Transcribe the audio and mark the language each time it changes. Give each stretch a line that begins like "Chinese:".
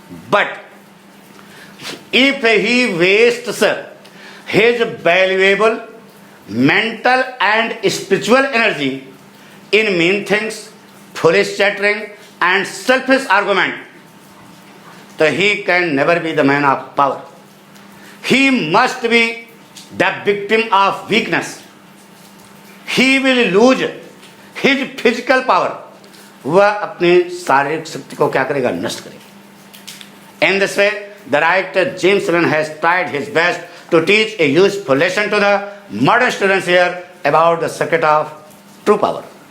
English: But if he wastes his valuable mental and spiritual energy in mean things, foolish chattering and selfish argument, so he can never be the man of power. He must be the victim of weakness. He will lose his physical power.
Hindi: वह अपनी शारीरिक शक्ति को क्या करेगा? नष्ट करेगा.
English: In this way, the writer James Allen has tried his best to teach a useful lesson to the modern students here about the secret of true power.